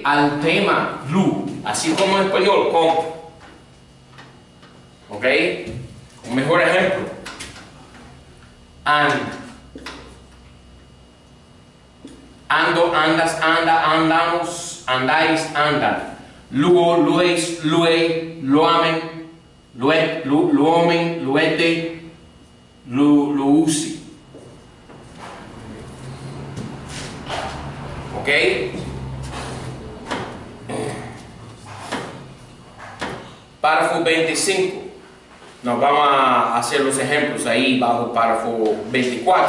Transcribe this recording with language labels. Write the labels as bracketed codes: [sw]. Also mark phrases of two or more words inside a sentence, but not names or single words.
[es] Al tema lu, así como en español, compra. ¿Ok? Un mejor ejemplo. Ando, andas, anda, andamos, andáis, andan. [el] λύω, λύεις, λύει, λύαμεν, λύετ, λύομεν, λύετε, λύουσι. [es] ¿Ok? Párrafo 25. Nos vamos a hacer los ejemplos ahí bajo párrafo 24.